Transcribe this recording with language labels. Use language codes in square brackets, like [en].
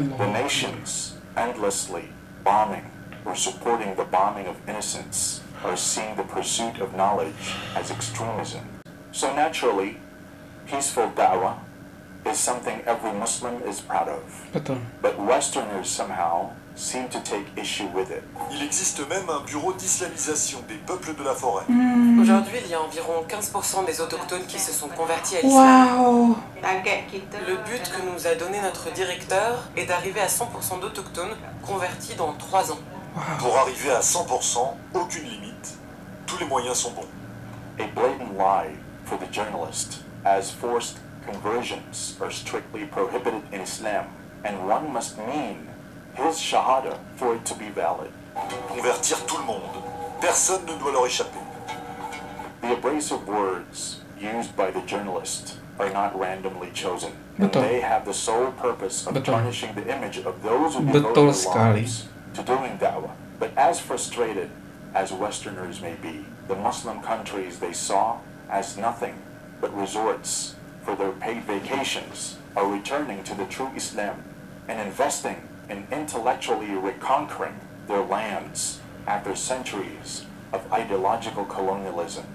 [en] The nations endlessly bombing or supporting the bombing of innocents are seeing the pursuit of knowledge as extremism. So naturally, peaceful da'wah is something every Muslim is proud of. [ms] Betul. [en] But Westerners somehow seem to take issue with it. [fr] Il existe même un bureau d'islamisation des peuples de la forêt. Aujourd'hui, il y a environ 15% des autochtones qui se sont convertis à l'islam. [en] Wow. [fr] Le but que nous a donné notre directeur est d'arriver à 100% d'autochtones convertis dans 3 ans. Pour arriver à 100%, aucune limite, tous les moyens sont bons. [en] A blatant lie for the journalist, as forced conversions are strictly prohibited in Islam, and one must mean his shahada for it to be valid. [fr] Convertir tout le monde, personne ne doit leur échapper. [en] The abrasive words used by the journalist are not randomly chosen, and they have the sole purpose of tarnishing the image of those who devote their lives to doing da'wah. But as frustrated as Westerners may be, the Muslim countries they saw as nothing but resorts for their paid vacations are returning to the true Islam and investing in intellectually reconquering their lands after centuries of ideological colonialism.